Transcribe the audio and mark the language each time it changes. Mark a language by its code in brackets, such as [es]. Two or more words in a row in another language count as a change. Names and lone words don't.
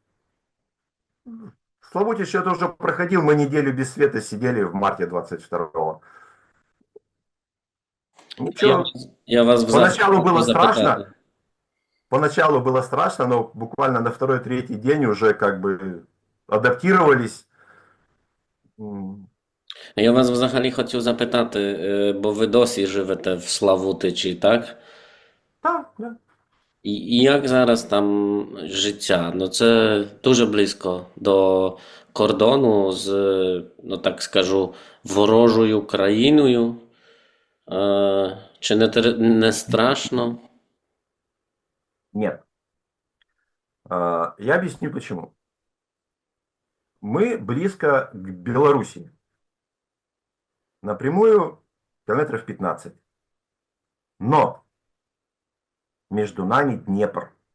[ru] Славутич это уже проходил, мы неделю без света сидели в марте 22-го. [uk] Я, [ru] Ничего, [uk] я вас взагалі [ru] поначалу [uk] хочу [ru] было страшно, [uk] запитати. [ru] поначалу было страшно, но буквально на второй-третий день уже как бы адаптировались. [uk] Я вас взагалі хотів запитати, бо ви досі живете в Славутичі, так? [ru] Да, да. [uk] І як зараз там життя? Ну це дуже близько до кордону з, ну так скажу, ворожою країною. Чи не страшно? [ru] Нет. Я объясню почему. Мы близко к Белоруссии. Напрямую километров 15. Но между нами Днепр.